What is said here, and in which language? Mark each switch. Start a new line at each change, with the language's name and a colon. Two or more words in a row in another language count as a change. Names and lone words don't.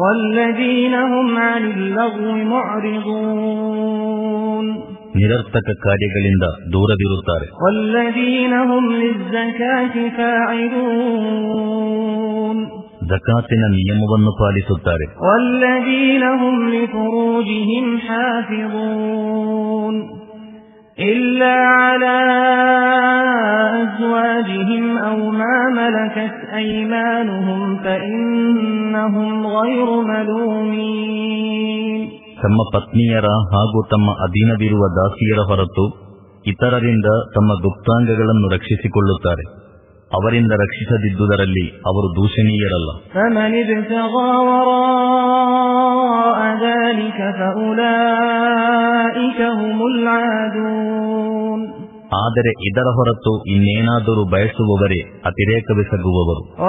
Kannada: ನಿರರ್ಥಕ ಕಾರ್ಯಗಳಿಂದ ದೂರವಿರುತ್ತಾರೆ. ಜಕಾತಿನ ನಿಯಮವನ್ನು ಪಾಲಿಸುತ್ತಾರೆ.
Arabic: إلا على أزواجهم أو ما ملكت أيمانهم فإنهم غير ملومين.
Kannada: ತಮ್ಮ ಪತ್ನಿಯರ ಹಾಗೂ ತಮ್ಮ ಅಧೀನವಿರುವ ದಾಸಿಯರ ಹೊರತು ಇತರರಿಂದ ತಮ್ಮ ಗುಪ್ತಾಂಗಗಳನ್ನು ರಕ್ಷಿಸಿಕೊಳ್ಳುತ್ತಾರೆ. ಅವರಿಂದ ರಕ್ಷಿಸದಿದ್ದುದರಲ್ಲಿ ಅವರು ದೂಷಣೀಯರಲ್ಲ. ಆದರೆ ಇದರ ಹೊರತು ಇನ್ನೇನಾದರೂ ಬಯಸುವವರೇ ಅತಿರೇಕವೆಸಗುವವರು.